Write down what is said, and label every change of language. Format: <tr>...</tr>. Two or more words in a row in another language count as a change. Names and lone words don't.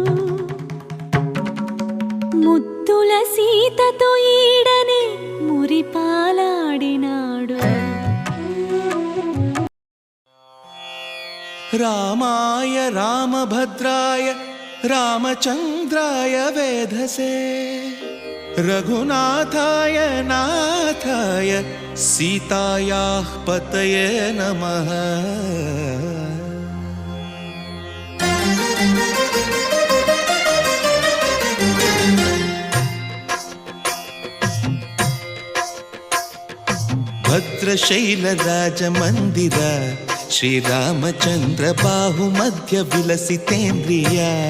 <te>ముద్దుల సీతతో ఈడనే మురిపాలాడినాడు।</te> <sa>రామాయ రామభద్రాయ రామచంద్రాయ వేధసే रघुनाथाय नाथाय सीतायाः पतये नमः। भद्रशैलराजमन्दिर श्रीरामचन्द्र बाहुमध्य विलसितेन्द्रिया</sa>